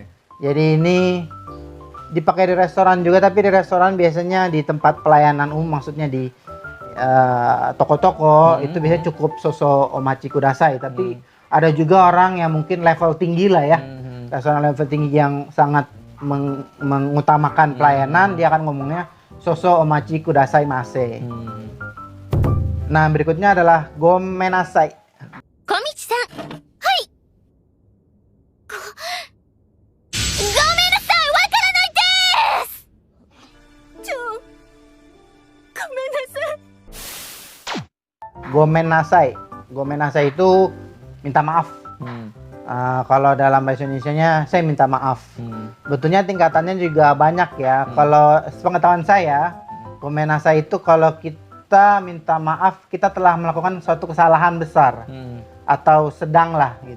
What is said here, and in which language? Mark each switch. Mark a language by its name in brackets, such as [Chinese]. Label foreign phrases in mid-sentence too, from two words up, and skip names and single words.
[Indonesian] Jadi ini dipakai di restoran juga, tapi di restoran biasanya di tempat pelayanan umum, maksudnya di toko-toko itu biasanya cukup [Japanese] 少々お待ちください. [Indonesian] Tapi ada juga orang yang mungkin level tinggi lah ya, restoran level tinggi yang sangat mengutamakan pelayanan, dia akan ngomongnya [Japanese] 少々お待ちくださいませ. [Indonesian] Nah, berikutnya adalah Gomenasai. [Japanese] 小道さん、はいごめんなさい、わからないですごめんなさい [Indonesian] Gomenasai. Gomenasai itu minta maaf. Kalau dalam bahasa Indonesianya, saya minta maaf. Betulnya tingkatannya juga banyak ya. Kalau sepengetahuan saya, Gomenasai itu kalau kita minta maaf, kita telah melakukan suatu kesalahan besar atau sedang lah gitu.